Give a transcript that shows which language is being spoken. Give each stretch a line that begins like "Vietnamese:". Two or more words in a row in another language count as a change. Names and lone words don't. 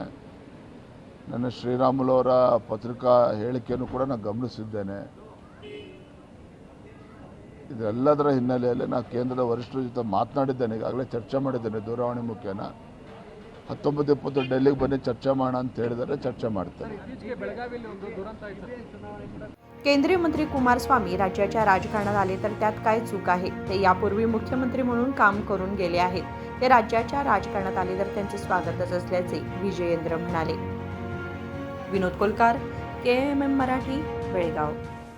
Kannada: ನನ್ನ ಶ್ರೀರಾಮುಲು ಅವರ ಪತ್ರಿಕಾ ಹೇಳಿಕೆಯನ್ನು ಕೂಡ ನಾನು ಗಮನಿಸಿದ್ದೇನೆ. ಇದೆಲ್ಲದರ ಹಿನ್ನೆಲೆಯಲ್ಲಿ ನಾನು ಕೇಂದ್ರದ ವರಿಷ್ಠರ ಜೊತೆ ಮಾತನಾಡಿದ್ದೇನೆ, ಈಗಾಗಲೇ ಚರ್ಚೆ ಮಾಡಿದ್ದೇನೆ ದೂರವಾಣಿ ಮುಖೇನ. 19-20 ಡೆಲ್ಲಿಗೆ ಬನ್ನಿ ಚರ್ಚೆ ಮಾಡೋಣ ಅಂತ ಹೇಳಿದರೆ ಚರ್ಚೆ ಮಾಡ್ತೇನೆ.
Marathi: केंद्रीय मंत्री कुमारस्वामी राज्याच्या राजकारणात आले तर त्यात काय चूक आहे? ते यापूर्वी मुख्यमंत्री म्हणून काम करून गेले आहेत. ते राज्याच्या राजकारणात आले तर त्यांचे स्वागतच असल्याचे विजयेंद्र म्हणाले. विनोद कोलकार, KMM मराठी, बेळगाव.